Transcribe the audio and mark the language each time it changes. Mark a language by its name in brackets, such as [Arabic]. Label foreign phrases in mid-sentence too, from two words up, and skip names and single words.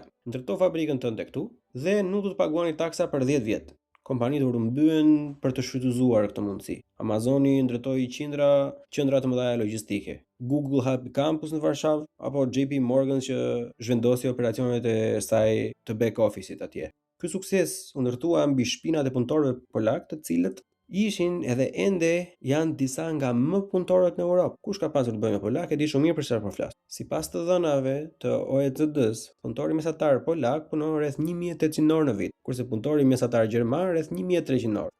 [Albanian] Ndërto fabrikën tënde këtu dhe nuk do të paguani taksa për 10 vjet. Kompanitë u rrëmbyen për të shfrytëzuar këtë mundësi. Amazoni ndërtoi qendra të mëdha logjistike. Google hapi kampus në Varshavë apo JP Morgan që zhvendosi operacionet e saj të [English] back office- [Albanian] it atje. Ky sukses u ndërtua mbi shpinat e punëtorëve polak, të cilët ishin edhe ende janë disa nga më punëtorët në Europë. Kush ka pasur të bëjë me polak e di shumë mirë për çfarë po flas. Sipas të dhënave të OECD-s, punëtori mesatar polak punon rreth 1800 orë në vit, kurse punëtori mesatar gjerman rreth 1300 orë.